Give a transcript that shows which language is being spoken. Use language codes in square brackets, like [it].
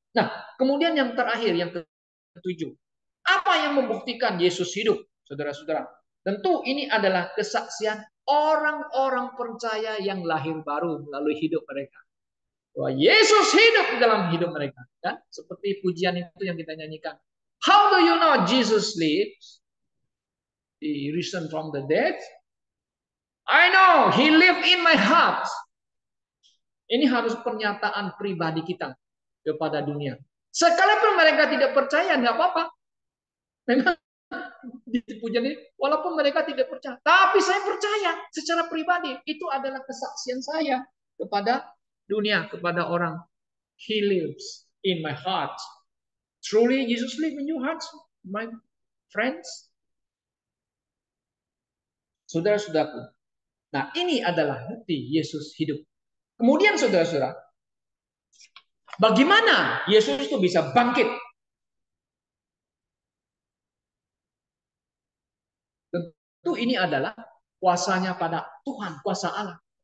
[id] Nah, kemudian yang terakhir, yang ketujuh. Apa yang membuktikan Yesus hidup, saudara-saudara? Tentu ini adalah kesaksian orang-orang percaya yang lahir baru melalui hidup mereka. Bahwa Yesus hidup di dalam hidup mereka. Kan? Seperti pujian itu yang kita nyanyikan. [en] How do you know Jesus lives? He risen from the dead. I know he lives in my heart. [id] Ini harus pernyataan pribadi kita kepada dunia. Sekalipun mereka tidak percaya, nggak apa-apa. Memang dipujian ini, walaupun mereka tidak percaya. Tapi saya percaya secara pribadi. Itu adalah kesaksian saya kepada dunia, kepada orang. [en] He lives in my heart. Truly, Jesus lives in your heart, my friends. [id] Saudara-saudaraku. Nah, ini adalah bukti Yesus hidup. Kemudian saudara-saudara, bagaimana Yesus itu bisa bangkit? Tentu ini adalah kuasanya pada Tuhan, kuasa Allah.